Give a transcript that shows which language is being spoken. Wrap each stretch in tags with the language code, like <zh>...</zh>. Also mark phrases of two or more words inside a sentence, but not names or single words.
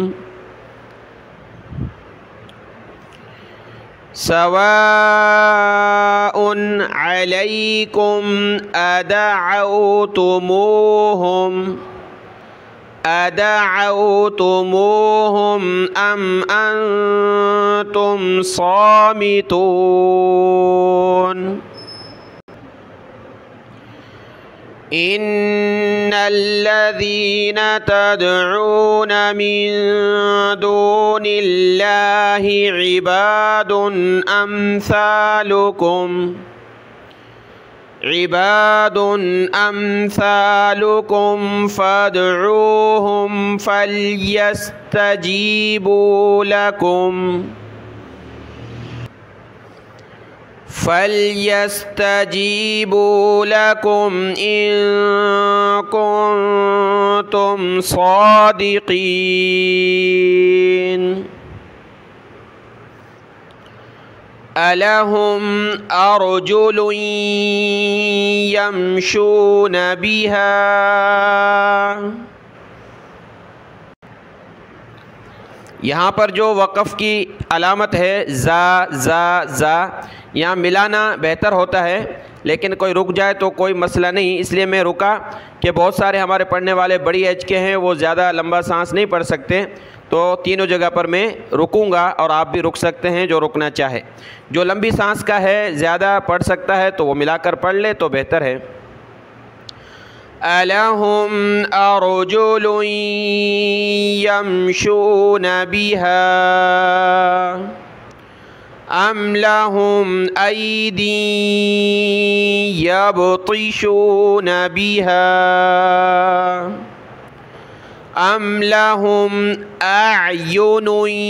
<ar>سواء عليكم أدعوتموهم أم أنتم صامتون. إن الذين تدعون من دون الله عباد أمثالكم فادعوهم فليستجيبوا لكم إن كنتم صادقين. ألهم أرجل يمشون بها.</ar> <hi>यहाँ पर जो वक़फ़ की अलामत है ज़ा यहाँ मिलाना बेहतर होता है, लेकिन कोई रुक जाए तो कोई मसला नहीं, इसलिए मैं रुका कि बहुत सारे हमारे पढ़ने वाले बड़ी एज के हैं, वो ज़्यादा लंबा सांस नहीं पढ़ सकते, तो तीनों जगह पर मैं रुकूंगा और आप भी रुक सकते हैं जो रुकना चाहे। जो लंबी सांस का है, ज़्यादा पढ़ सकता है तो वो मिलाकर पढ़ ले तो बेहतर है।</hi> <ar>ألهم أرجل يمشون بها أم لهم أيد يبطشون بها أم لهم أعين</ar>